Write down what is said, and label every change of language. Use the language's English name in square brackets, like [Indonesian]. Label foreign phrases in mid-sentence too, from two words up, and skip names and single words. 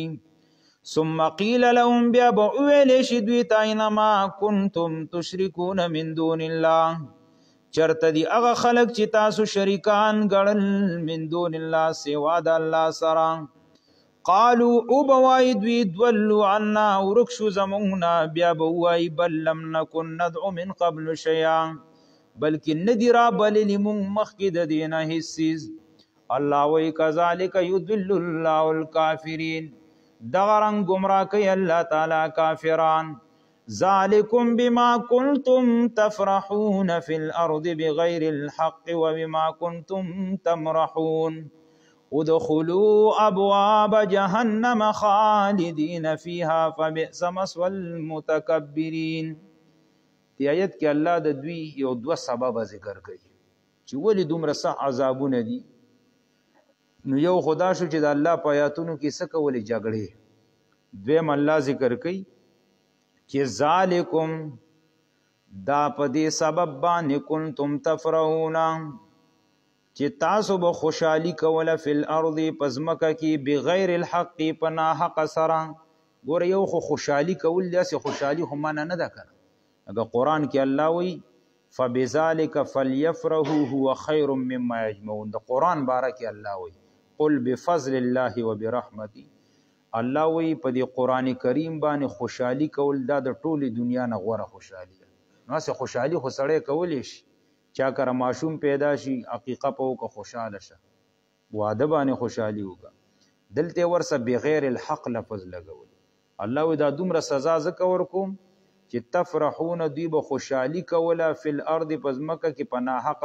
[Arabic] ثم قیل لهم [Pashto] بیا به وویلی شي دوی ته [Arabic] اینما کنتم تشرکون من دون الله [Pashto] چرته دی هغه خلق چې تاسو شریکان ګڼل [Arabic] من دون الله [Pashto] سوا د الله سره. قالو او به وایي دوی [Arabic] دولو عنا [Pashto] ورک شو زموږ نه بیا به ووایي بل [Arabic] لم نکن ندعو من قبل شیئا [Pashto] بلکې نه دي رابللي موږ مخکې د دې نه هېڅ څیز. الله وایي [Arabic] کذلک یضل الله الکافرین [Pashto] دغه رنګ ګمراه کوي الله تعالی کافران. [Arabic] ذالکم بما کنتم تفرحون فی الارض بغیر الحق وبما کنتم تمرحون ادخلوا ابواب جهنم خالدین فیها فبئس مثوى المتکبرین. [Pashto] دی آیت کې الله د دوی یو دوه سبب ذکر کوي چې ولی دومره سخت عذابونه دي. نو یو خدا شو چې د الله په آیاتونو کې څه کولې جګړې. دویم الله ذکر کوي چې ذالکم دا په دې سبب باندې [Arabic] کنتم تفرحون [Pashto] چې تاسو به خوشحالي کوله [Arabic] فی الارض [Pashto] پزمکه کې [Arabic] بغیر الحق [Pashto] پنا حق سره. ګوره یو خو خوشحالي کول داسې خوشحالي خو منع نه ده کنه. اگر قرآن کې الله وی [Arabic] فبذلک فلیفرحوا هو خیر مما یجمعون. [Pashto] د قرآن باره کې الله وی [Arabic] قل بفضل الله وبرحمته. [Pashto] الله وی په دې قرآن کریم باندې خوشحالي کول دا د ټولې دنیا نه غوره خوشحالي ده. نو څه خوشحالي خو سړی کولی شي، چا کره ماشوم پیدا شي عقیقه په وکړه خوشحاله شه، واده باندې خوشحالي وکړه. دلته ورسه [Arabic] بغیر الحق [Pashto] لفظ لګول. الله وی دا دومره سزا ځکه ورکوم چې تفرحون دوی به خوشحالي کوله [Arabic] فی الارض [Pashto] پزمکه کې په ناحقه.